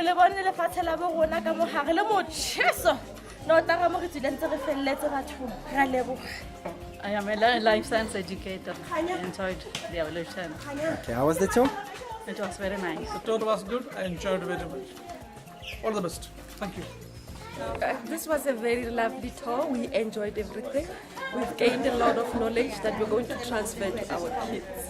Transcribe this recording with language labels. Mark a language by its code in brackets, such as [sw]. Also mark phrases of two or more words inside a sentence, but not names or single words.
[st] le bone le fatshe la bo rona ka mogare le motšheso no tanga mo re tsile ntse re felletse batho ra leboga. [en] I am a life science educator. I enjoyed the evolution. Okay, how was the tour? It was very nice. The tour was good. I enjoyed very much. All the best. Thank you. This was a very lovely tour. We enjoyed everything. We've gained a lot of knowledge that we're going to transfer to our kids.